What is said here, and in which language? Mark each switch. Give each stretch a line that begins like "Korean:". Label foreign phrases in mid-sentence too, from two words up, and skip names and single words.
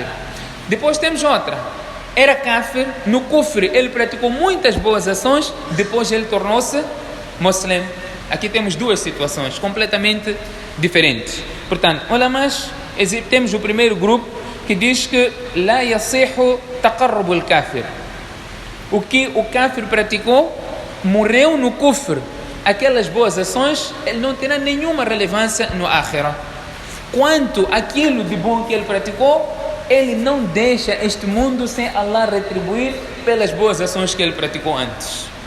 Portuguese: Depois temos outra. Era kafir, no kufr ele praticou muitas boas ações, depois ele tornou-se muslim. Aqui temos duas situações completamente diferentes. Portanto, olha mais, temos o primeiro grupo que diz que
Arabic: لا يصح تقرب الكافر.
Portuguese: O que o kafir praticou, morreu no kufr. Aquelas boas ações, ele não terá nenhuma relevância no akhirah. Quanto aquilo de bom que ele praticou, ele não deixa este mundo sem Allah retribuir pelas boas ações que ele praticou antes.